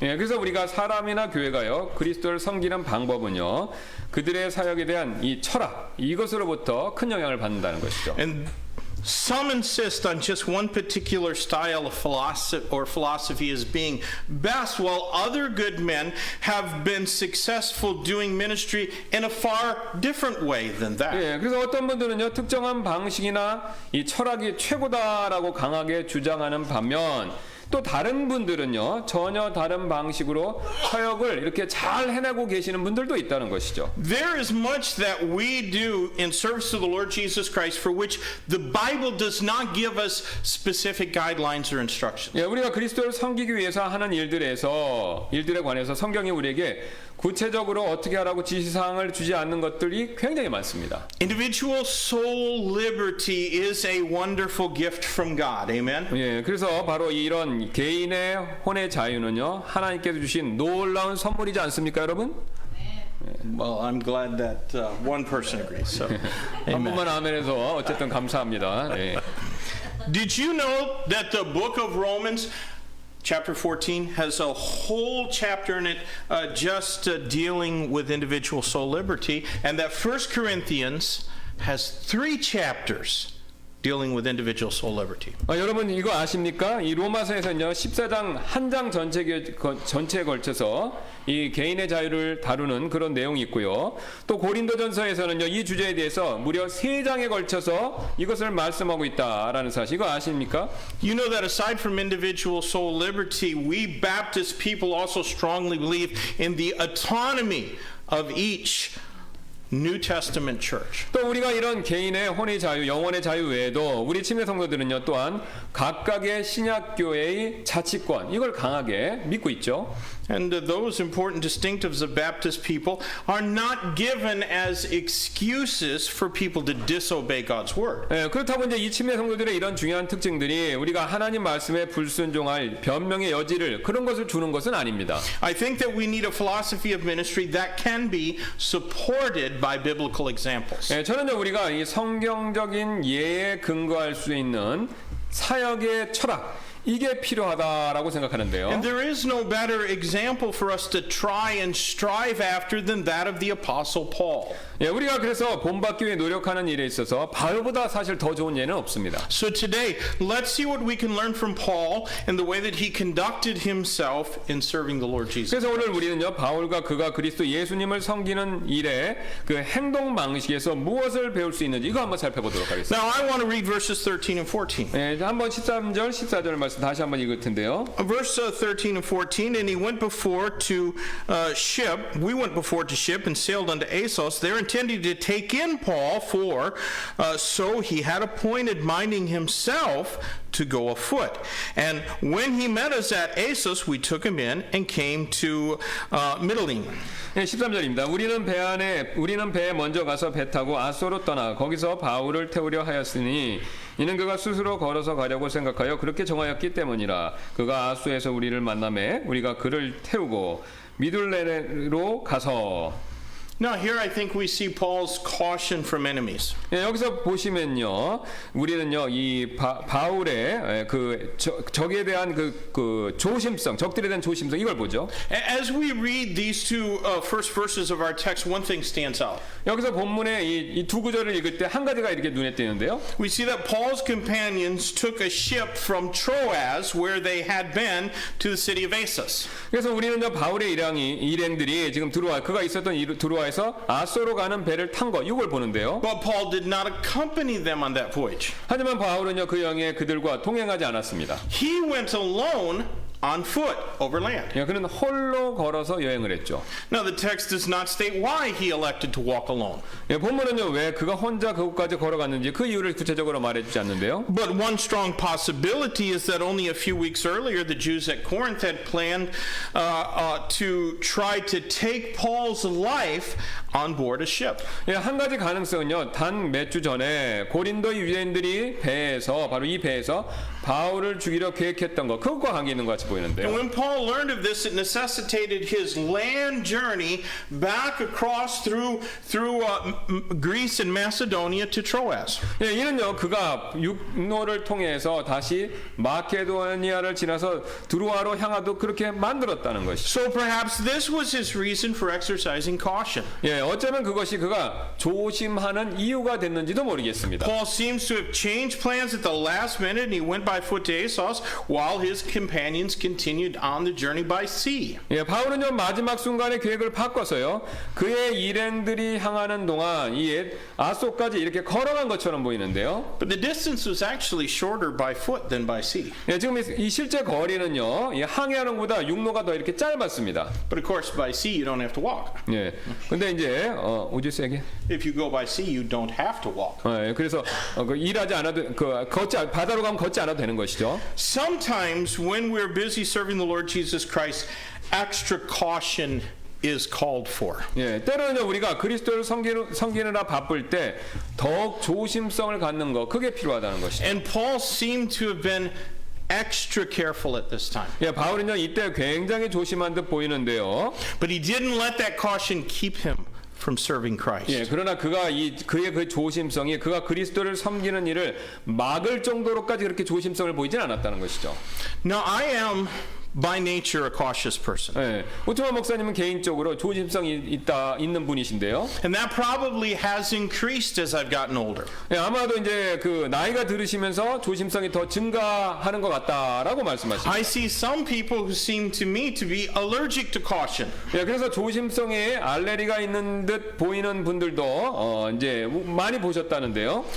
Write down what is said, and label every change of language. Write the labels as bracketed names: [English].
[Korean] 예, 그래서 우리가 사람이나 교회가요 그리스도를 섬기는 방법은요 그들의 사역에 대한 이 철학 이것으로부터 큰 영향을 받는다는 것이죠. [English] And some insist on just one particular style of philosophy as being best, while other good men have been successful doing ministry in a far different way than that. [Korean] 예, 그래서 어떤 분들은요 특정한 방식이나 이 철학이 최고다라고 강하게 주장하는 반면 또 다른 분들은요 전혀 다른 방식으로 사역을 이렇게 잘 해내고 계시는 분들도 있다는 것이죠. [English] There is much that we do in service to the Lord Jesus Christ for which the Bible does not give us specific guidelines or instructions. [Korean] 예, 우리가 그리스도를 섬기기 위해서 하는 일들에 관해서 성경이 우리에게 구체적으로 어떻게 하라고 지시사항을 주지 않는 것들이 굉장히 많습니다. [English] Individual soul liberty is a wonderful gift from God. Amen. [Korean] 예, 그래서 바로 이런 개인의 혼의 자유는요 하나님께서 주신 놀라운 선물이지 않습니까, 여러분? [English] Well, I'm glad that one person agrees. So, [Korean] 한 분만 아멘해서 어쨌든 감사합니다. 예. [English] did you know that the book of Romans, chapter 14, has a whole chapter in it just dealing with individual soul liberty, and that 1 Corinthians has 3 chapters dealing with individual soul liberty. [Korean] 여러분 이거 아십니까? 이 로마서에서는요 14장 한 장 전체에 걸쳐서 이 개인의 자유를 다루는 그런 내용이 있고요. 또 고린도전서에서는요 이 주제에 대해서 무려 3장에 걸쳐서 이것을 말씀하고 있다라는 사실 이거 아십니까? [English] You know that aside from individual soul liberty, we Baptist people also strongly believe in the autonomy of each New Testament church. [Korean] 또 우리가 이런 개인의 혼의 자유, 영혼의 자유 외에도 우리 침례 성도들은요 또한 각각의 신약 교회의 자치권 이걸 강하게 믿고 있죠. [English] And those important distinctives of Baptist people are not given as excuses for people to disobey God's word. [Korean] 예, 그렇다고 이제 이 침례 성도들의 이런 중요한 특징들이 우리가 하나님 말씀에 불순종할 변명의 여지를 그런 것을 주는 것은 아닙니다. [English] I think that we need a philosophy of ministry that can be supported by biblical examples. [Korean] 예, 저는요 우리가 이 성경적인 예에 근거할 수 있는 사역의 철학 이게 필요하다라고 생각하는데요. [English] And there is no better example for us to try and strive after than that of the Apostle Paul. [Korean] 예, 우리가 그래서 본받기 위해 노력하는 일에 있어서 바울보다 사실 더 좋은 예는 없습니다. [English] So today, let's see what we can learn from Paul and the way that he conducted himself in serving the Lord Jesus. [Korean] 그래서 오늘 우리는요 바울과 그가 그리스도 예수님을 섬기는 일의 그 행동 방식에서 무엇을 배울 수 있는지 이거 한번 살펴보도록 하겠습니다. [English] Now, I want to read verses 13 and 14. [Korean] 예, 한번 13절, 14절 말씀 다시 한번 읽을 텐데요. [English] Verse 13 and 14, and he went before to ship. We went before to ship and sailed unto Assos. There intending to take in Paul, for so he had appointed, minding himself to go afoot. And when he met us at Assos, we took him in and came to Mytilene. [Korean] 네, 13절입니다. 우리는 배에 먼저 가서 배 타고 아소로 떠나 거기서 바울을 태우려 하였으니 이는 그가 스스로 걸어서 가려고 생각하여 그렇게 정하였기 때문이라. 그가 아소에서 우리를 만나매 우리가 그를 태우고 미둘레로 가서. [English] Now here I think we see Paul's caution from enemies. [Korean] 예, 여기서 보시면요, 우리는요 이 바울의 그 적에 대한 그 조심성, 적들에 대한 조심성 이걸 보죠. [English] As we read these two first verses of our text, one thing stands out. [Korean] 여기서 본문의 이 두 구절을 읽을 때 한 가지가 이렇게 눈에 띄는데요. [English] We see that Paul's companions took a ship from Troas, where they had been, to the city of Assos. [Korean] 그래서 우리는요 바울의 일행들이 지금 그가 있었던 드로아에서 아소로 가는 배를 탄 거 이걸 보는데요. [English] But Paul did not accompany them on that voyage. [Korean] 하지만 바울은요 그 여행에 그들과 동행하지 않았습니다. [English] He went alone on foot overland. [Korean] 예, 그는 홀로 걸어서 여행을 했죠. [English] Now, the text does not state why he elected to walk alone. [Korean] 예, 본문은요 왜 그가 혼자 그곳까지 걸어갔는지 그 이유를 구체적으로 말해주지 않는데요. [English] But one strong possibility is that only a few weeks earlier, the Jews at Corinth had planned to try to take Paul's life on board a ship. [Korean] 예, 한 가지 가능성은요. 단 몇 주 전에 고린도 유대인들이 배에서 바로 이 배에서 바울을 죽이려 계획했던 것 그것과 관계 있는 것 같이 [English] And [Korean] 보이는데요. [English] when Paul learned of this, it necessitated his land journey back across through Greece and Macedonia to Troas. [Korean] 예, 이는요 그가 육로를 통해서 다시 마케도니아를 지나서 드로아로 향하도 그렇게 만들었다는 것이죠. [English] So perhaps this was his reason for exercising caution. [Korean] 예, 어쩌면 그것이 그가 조심하는 이유가 됐는지도 모르겠습니다. [English] Paul seems to have changed plans at the last minute, and he went by foot to Assos while his companions continued on the journey by sea. [Korean] 예, 바울은요 마지막 순간에 계획을 바꿔서요 그의 일행들이 향하는 동안 이 아소까지 이렇게 걸어간 것처럼 보이는데요. [English] But the distance was actually shorter by foot than by sea. [Korean] 예, 지금 이 실제 거리는요 이 항해하는 것보다 육로가 더 이렇게 짧았습니다. [English] But of course, by sea, you don't have to walk. [Korean] 예, 근데 이제 우주세계 [English] If you go by sea, you don't have to walk. [Korean] 예, 그래서 일하지 않아도 바다로 가면 걷지 않아도 되는 것이죠. [English] Sometimes when we're busy serving the Lord Jesus Christ, extra caution is called for. [Korean] 예, 때로는요 우리가 그리스도를 섬기느라 바쁠 때 더욱 조심성을 갖는 거 그게 필요하다는 것이죠. [English] And Paul seemed to have been extra careful at this time. [Korean] 예, 바울은요 이때 굉장히 조심한 듯 보이는데요. [English] But he didn't let that caution keep him from serving Christ. [Korean] 예, 그러나 그의 그 조심성이 그가 그리스도를 섬기는 일을 막을 정도로까지 그렇게 조심성을 보이진 않았다는 것이죠. [English] Now, I am by nature a cautious person. [Korean] 예, 오트만 목사님은 개인적으로 조심성이 있는 분이신데요. [English] And that probably has increased as I've gotten older. [Korean] 예, 아마도 이제 그 나이가 들으시면서 조심성이 더 증가하는 것 같다라고 말씀하십니다. [English] I see some people who seem to me to be allergic to caution. [Korean] 예, 그래서 조심성에 알레르기가 있는 듯 보이는 분들도 이제 많이 보셨다는데요.